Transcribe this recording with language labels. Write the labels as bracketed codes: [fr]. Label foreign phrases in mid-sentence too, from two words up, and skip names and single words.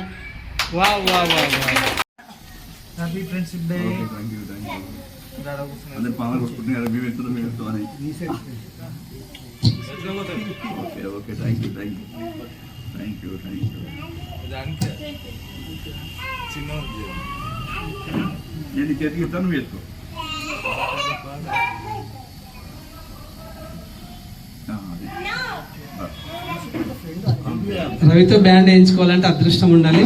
[hi] वाह वाह वाह वाह. [en] Happy Friendship Day. [te] అందరు పావులు కొట్టుకుంటున్నారు. మేము ఎత్తులో మేము ఎత్తు అని. [en] okay okay, thank you thank you thank you thank you. [te] నేను చేతికి ఇస్తాను, నువ్వు ఎత్తు. రవితో బ్యాండ్ వేయించుకోవాలంటే అదృష్టం ఉండాలి.